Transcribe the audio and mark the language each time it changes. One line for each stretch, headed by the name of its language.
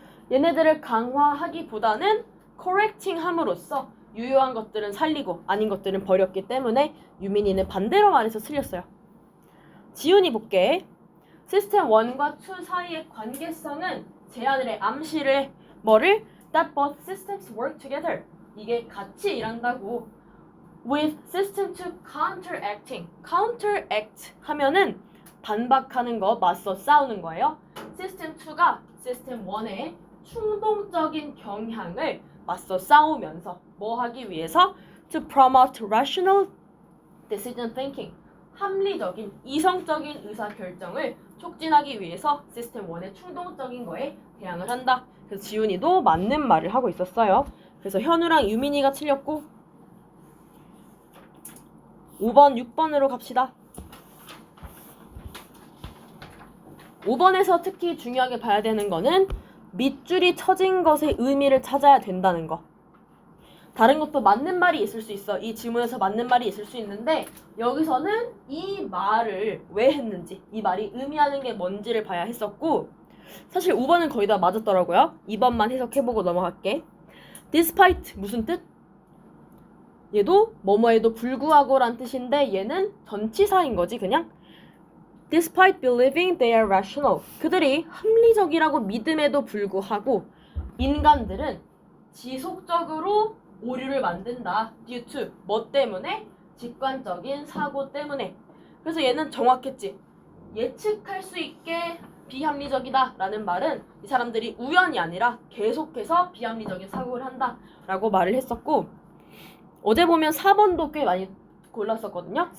Korean: 얘네들을 강화하기보다는 correcting 함으로써 유효한 것들은 살리고 아닌 것들은 버렸기 때문에 유민이는 반대로 말해서 틀렸어요. 지훈이 볼게. 시스템 1과 2 사이의 관계성은 제안을 암시를 뭐를?
English: That both systems work together.
Korean: 이게 같이 일한다고.
English: With system 2 counteracting.
Korean: counteract 하면은 반박하는 거, 맞서 싸우는 거예요. 시스템 2가 시스템 1의 충동적인 경향을 맞서 싸우면서 뭐 하기 위해서?
English: To promote rational decision thinking.
Korean: 합리적인, 이성적인 의사결정을 촉진하기 위해서 시스템 1의 충동적인 거에 대항을 한다. 그래서 지훈이도 맞는 말을 하고 있었어요. 그래서 현우랑 유민이가 틀렸고 5번, 6번으로 갑시다. 5번에서 특히 중요하게 봐야 되는 거는 밑줄이 쳐진 것의 의미를 찾아야 된다는 거. 다른 것도 맞는 말이 있을 수 있어. 이 지문에서 맞는 말이 있을 수 있는데 여기서는 이 말을 왜 했는지, 이 말이 의미하는 게 뭔지를 봐야 했었고, 사실 5번은 거의 다 맞았더라고요. 2번만 해석해보고 넘어갈게. Despite 무슨 뜻? 얘도 뭐뭐에도 불구하고 란 뜻인데 얘는 전치사인 거지 그냥.
English: Despite believing they are rational.
Korean: 그들이 합리적이라고 믿음에도 불구하고 인간들은 지속적으로 오류를 만든다.
English: Due to
Korean: 뭐 때문에? 직관적인 사고 때문에. 그래서 얘는 정확했지. 예측할 수 있게 비합리적이다 라는 말은 이 사람들이 우연이 아니라 계속해서 비합리적인 사고를 한다 라고 말을 했었고, 어제 보면 4번도 꽤 많이 골랐었거든요.